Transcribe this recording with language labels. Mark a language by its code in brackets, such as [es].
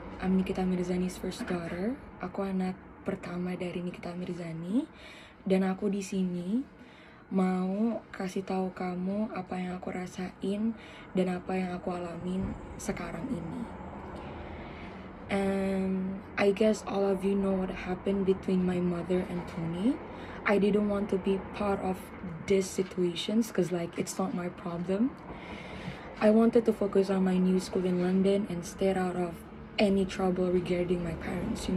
[en] I'm Nikita Mirzani's first daughter. [id] Aku anak pertama dari Nikita Mirzani. Dan aku di sini mau kasih tahu kamu apa yang aku rasain dan apa yang aku alamin sekarang ini. [en] And I guess all of you know what happened between my mother and Tony. I didn't want to be part of these situations because it's not my problem. I wanted to focus on my new school in London and stay out of any trouble regarding my parents.